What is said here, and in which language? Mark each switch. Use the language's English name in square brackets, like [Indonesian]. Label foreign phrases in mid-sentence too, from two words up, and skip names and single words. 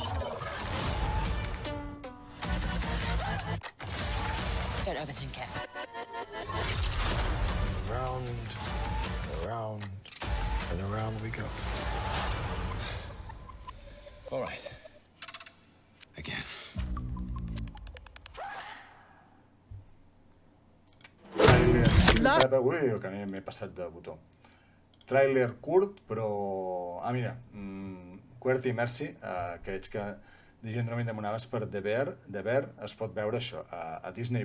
[English] Don't overthink it. Round, around, and around we go. All right. Again. [Catalan] Ui, que m'he passat de botó. Tràiler curt, però... mira, QWERTY Merci, que veig que llegendrament demanaves per The Bear, es pot veure això a Disney+.